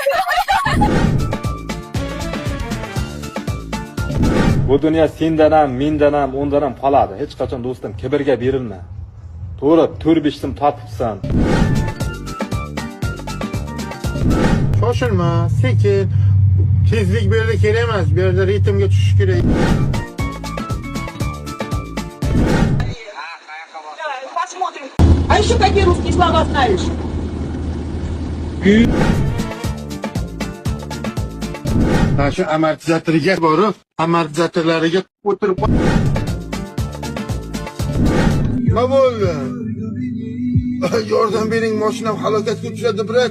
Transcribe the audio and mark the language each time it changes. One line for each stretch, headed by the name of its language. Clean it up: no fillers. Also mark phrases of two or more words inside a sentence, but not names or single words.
Uzbek: Bu dunyo sendan ham, mendan ham, o'ndan ham qoladi. Hech qachon do'stim kibrga berilma. To'g'ri, 4-5 so'm topibsan. Shoshilma, sekin. Tezlik bu yerda kerak emas. Bu yerda ritmga tushish kerak.
Russian: А еще какие русские слова знаешь?
Uzbek: Ha shu amortizatorga borib, amortizatorlariga o'tirib nima bo'ldi? Yordam bering, mashinam halokatga uchradi, brat.